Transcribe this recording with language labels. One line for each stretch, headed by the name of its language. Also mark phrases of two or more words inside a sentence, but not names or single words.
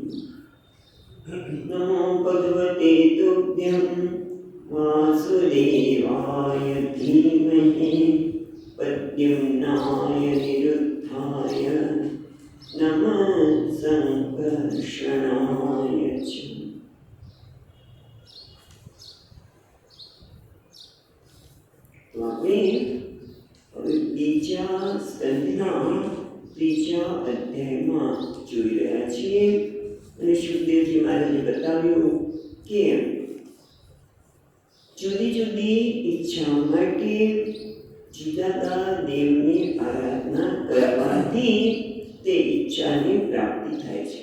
Sanskrit: नमो भगवते तुभ्यं वासुदेवाय धीमहि प्रद्युम्नाय निरुद्धाय नमः संकर्षणाय च।
Gujarati: तो આપણે હવે બીજા સ્કંદના ત્રીજા અધ્યાયમાં જોઈ રહ્યા છીએ અને સુખદેવજી મહારાજે બતાવ્યું કે જુદી જુદી ઈચ્છાઓ માટે જુદા દેવની આરાધના કરવાથી તે ઈચ્છાની પ્રાપ્તિ થાય છે।